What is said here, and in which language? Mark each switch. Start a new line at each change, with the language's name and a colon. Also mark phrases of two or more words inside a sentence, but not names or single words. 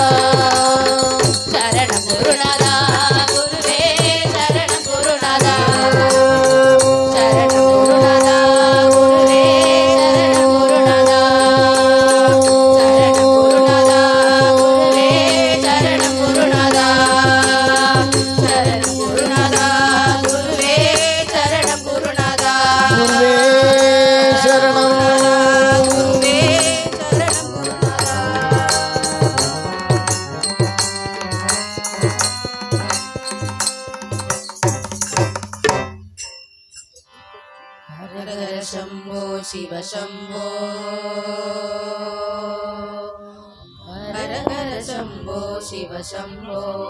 Tamil: சரணம் குருநாதா குருவே சரணம் குருநாதா சரணம் குருநாதா குருவே சரணம் குருநாதா சரணம் குருநாதா குருவே சரணம் குருநாதா சரணம் குருநாதா குருவே சரணம் குருநாதா குருவே சரணம் குருவே சரணம் குருநாதா
Hindi: हर हर शंभो शिव शंभो हर हर शंभो शिव शंभो